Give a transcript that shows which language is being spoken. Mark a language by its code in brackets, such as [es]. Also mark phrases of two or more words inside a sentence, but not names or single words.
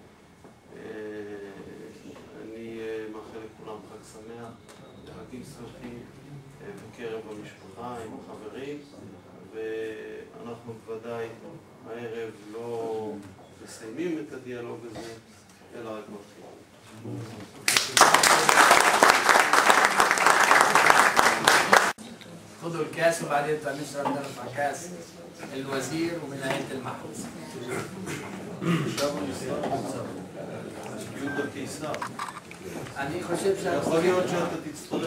[he] אני מאחל לכולם חג שמח, חגים שמחים בקרב המשפחה, עם החברים, ואנחנו בוודאי הערב לא מסיימים את הדיאלוג הזה, אלא רק מתחילים. [ar] خذوا الكاس وبعدين نشرب نرفع كاس الوزير ومن عيلة المحروس. [he] אני חושב יכול להיות שאתה תצטרף